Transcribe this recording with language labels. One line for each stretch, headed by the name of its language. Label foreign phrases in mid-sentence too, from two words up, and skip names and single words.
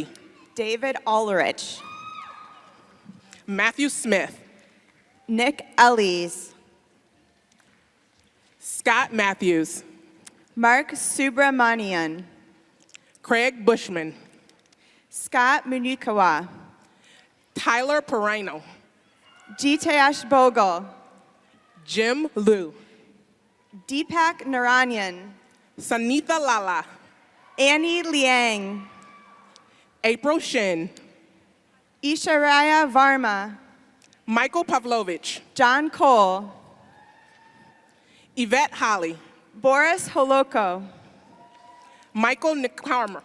English: David Ulrich. Matthew Smith. Nick Ellis. Scott Matthews. Mark Subramanian. Craig Bushman. Scott Munikawa. Tyler Perino. Jitesh Bogle. Jim Liu. Deepak Naranyan. Sanitha Lala. Annie Liang. April Shin. Isharaya Varma. Michael Pavlovich. John Cole. Yvette Holly. Boris Holoko. Michael Nickharmer.